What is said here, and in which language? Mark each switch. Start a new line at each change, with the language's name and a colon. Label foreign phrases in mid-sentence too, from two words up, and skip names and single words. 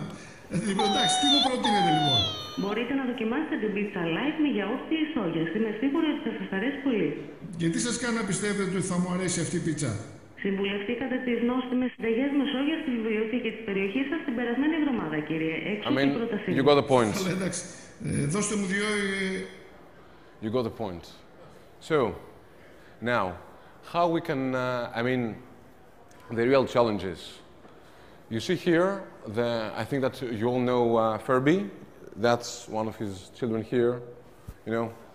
Greek: Εντάξει, τι μου προτείνετε λοιπόν? Μπορείτε να δοκιμάσετε την πίτσα light με γιαούρτι ή σόγιας. Είμαι σίγουρη ότι θα σας αρέσει πολύ. Και τι σας κάνει να πιστεύετε ότι θα μου αρέσει αυτή η πίτσα? Συμβουλευτήκατε τις νόστιμες συνταγές με σόγια στη βιβλιοθήκη της περιοχής σας την περασμένη εβδομάδα, κύριε. Έξω την πρότασή.
English: You got the point.
Greek: Εντάξει. Δώστε μου 2...
English: You got the point. So, now, how we can, the real challenges. You see here, I think that you all know Furby. That's one of his children here, you know.